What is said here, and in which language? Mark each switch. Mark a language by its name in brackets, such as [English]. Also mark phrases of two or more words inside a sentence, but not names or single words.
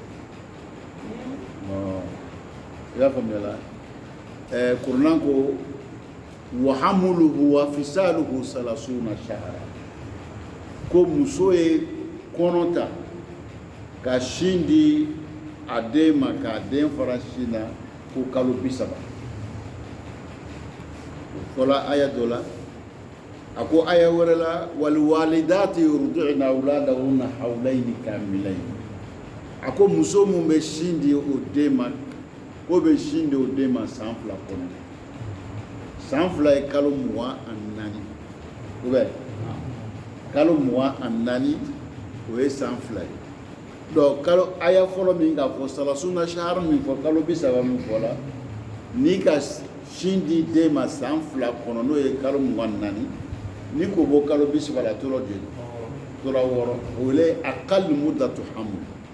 [Bambara] i y'a faamuyala kuranɛ ko [Arabic] وحمله وفصاله [Bambara] 30 shahra ko muso ye kɔnɔ ta ka sin di a den ma k'a den fara sin na ko kalo 30 o fɔla aya dɔ la a ko aya wɛrɛ la [Arabic] والوالدات يرضعن أولادهن حولين كاملين [Bambara] a ko muso mun bɛ sin di o den ma ko bɛ sin di o den ma san 2 kɔnɔ san 2 ye kalo 24 [French] ou bien [Bambara] kalo 24 o ye san 2 ye donc kalo aya fɔlɔ min k'a fɔ [Arabic] ثلاثون شهرا [Bambara] min fɔ kalo 30 min fɔ la n'i ka sin di den ma san 2 kɔnɔ n'o ye kalo 24 ni ko bɔ kalo 30 la tora joli tora 6 o le [Arabic] أقل مدة الحمل